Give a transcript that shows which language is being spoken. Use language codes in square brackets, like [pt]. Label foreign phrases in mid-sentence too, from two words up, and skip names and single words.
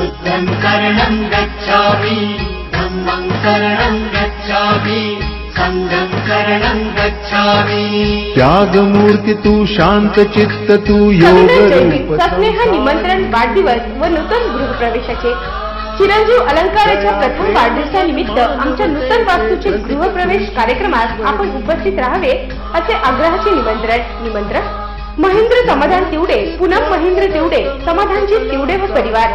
[pi] बुद्धं शरणं गच्छामि, धम्मं शरणं गच्छामि, संघं शरणं गच्छामि। [mr] त्यागमूर्ती तू, शांत चित्त तू, योग रूप सस्नेह निमंत्रण वाढदिवस व नूतन गृहप्रवेशाचे चिरंजीव अलंकाराच्या प्रथम वाढदिवसानिमित्त आमच्या नूतन वास्तूचे गृहप्रवेश कार्यक्रमात आपण उपस्थित राहावे असे आग्रहाचे निमंत्रण महेंद्र समाधान तिवडे, पूनम महेंद्र तिवडे, समाधानजी तिवडे व परिवार।